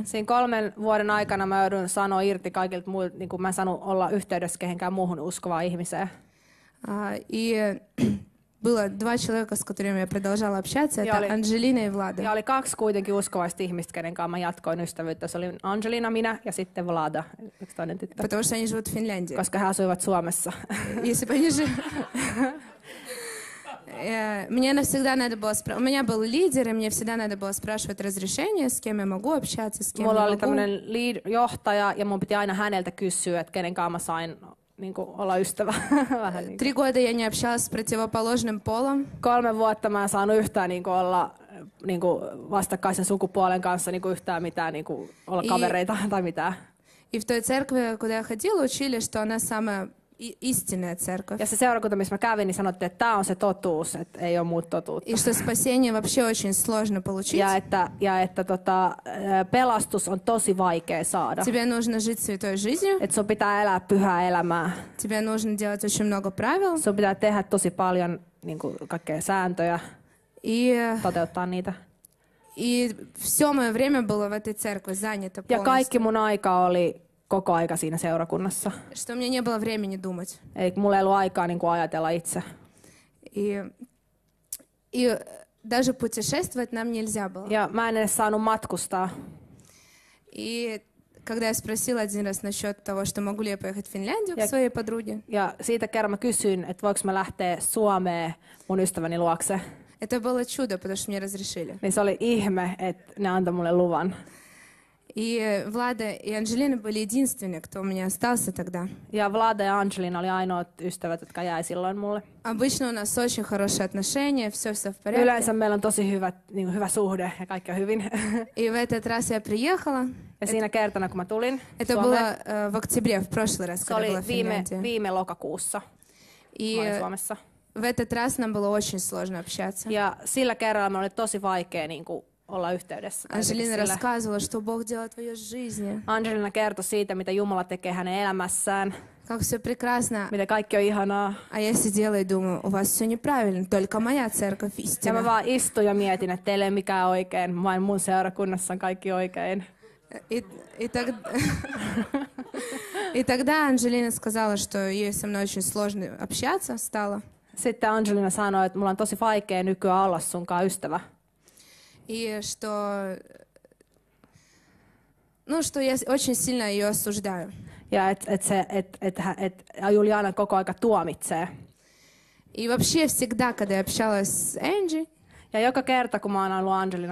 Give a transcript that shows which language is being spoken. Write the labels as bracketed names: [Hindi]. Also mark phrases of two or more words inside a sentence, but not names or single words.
[Finnish] Siinä 3 vuoden aikana mä joudun sanoa irti kaikilta muilta, niin kuin mä en saanut olla yhteydessä kehenkään muuhun uskovaan ihmiseen. [Russian] И было 2 человека, с которыми я продолжала общаться, это Анжелина и Влада. [Finnish] Ja oli 2 kuitenkin uskovaista ihmistä, kenen kanssa mä jatkoin ystävyyttä. Se oli Angelina, minä ja sitten Vlada, yksi toinen tyttö. [Russian] Потому что они живут в Финляндии. [Finnish] Koska he asuivat Suomessa. [Russian] Если бы они жили... Мне всегда надо было у меня был лидер, и мне всегда надо было спрашивать разрешение, с кем я могу общаться, с кем [Finnish] Mulla [Russian] не [Finnish] oli [Russian] могу. [Finnish] tämmöinen johtaja, ja mun piti aina häneltä kysyä, että kenen kanssa mä sain niin kuin, olla ystävä. Vähän niin [Russian] 3 года я не общалась с противоположным полом. [Finnish] 3 vuotta mä en saanut yhtään niin kuin, olla niin kuin, vastakkaisen sukupuolen kanssa niin kuin, yhtään mitään, niin kuin, olla kavereita tai mitään. [Russian] И в той церкви, куда я ходила, учили, что она самая истинная церковь. [Finnish] Ja se seurakunta, missä mä kävin, niin sanottiin, että tämä on se totuus, että ei ole muuta totuutta. [Russian] И что спасение вообще очень сложно получить. [Finnish] Ja että pelastus on tosi vaikea saada. [Russian] Тебе нужно жить святой жизнью. [Finnish] Että sun pitää elää pyhää elämää. [Russian] Тебе нужно делать очень много правил. [Finnish] Sun pitää tehdä tosi paljon niin kuin, kaikkea sääntöjä, toteuttaa niitä. [Russian] И все мое время было в этой церкви занято [Finnish] Ja kaikki [Russian] полностью. [Finnish] mun aika oli koko aika siinä seurakunnassa. [Russian] Что у меня не было времени думать. [Finnish] Eli mulla ei ollut aikaa niin kuin ajatella itse. [Russian] И даже путешествовать нам нельзя было. [Finnish] Ja mä en edes saanut matkustaa. [Russian] И когда я спросила один раз насчет того, что могу ли я поехать в Финляндию к своей подруге, [Finnish] Ja siitä kerran mä kysyin, että voiko mä lähteä Suomeen mun ystäväni luokse. [Russian] это было чудо, потому что мне разрешили. [Finnish] Niin se oli ihme, että ne antoi mulle luvan. [Russian] И Влада и Анжелина были единственные, кто у меня остался тогда. [Finnish] Ja Vlada ja Angelina oli ainoat ystävät, jotka jäi silloin mulle. [Russian] Обычно у нас очень хорошие отношения, все в порядке. [Finnish] Yleensä meillä on tosi hyvä suhde ja kaikki on hyvin. [Russian] И в этот раз я приехала. [Finnish] Ja siinä kertana, kun mä tulin [Russian] Это [Finnish] Suomeen, [Russian] было в октябре, в прошлый раз, [Finnish] se [Russian] когда [Finnish] oli [Russian] была в Финляндии. [Finnish] viime lokakuussa. Mä olin [Russian] И [Finnish] Suomessa. [Russian] в этот раз нам было очень сложно общаться. [Finnish] Ja sillä kerralla me oli tosi vaikea niin kuin, olla yhteydessä. [Russian] Анжелина рассказывала, что Бог делает в ее жизни. [Finnish] Angelina kertoi siitä, mitä Jumala tekee hänen elämässään, [Russian] Как все прекрасно. [Finnish] mitä kaikki on ihanaa. [Russian] А я сидела и думаю, у вас все неправильно, только моя церковь [Finnish] Ja mä [Russian] истина. [Finnish] vaan istuin ja mietin, että teillä ei ole mikään oikein, vain mun seurakunnassa on kaikki oikein. [Russian] И тогда Анжелина сказала, что ей со мной очень сложно общаться стало. [Finnish] Sitten Angelina sanoi, että mulla on tosi vaikea nykyään olla sunkaan ystävä. [Russian] И что я очень сильно ее осуждаю. [Finnish] Ja että Juliana koko aika tuomitsee. [Russian] И вообще всегда, когда я общалась с Энджи, [Finnish] Ja joka kerta, kun mä oon ollut Angen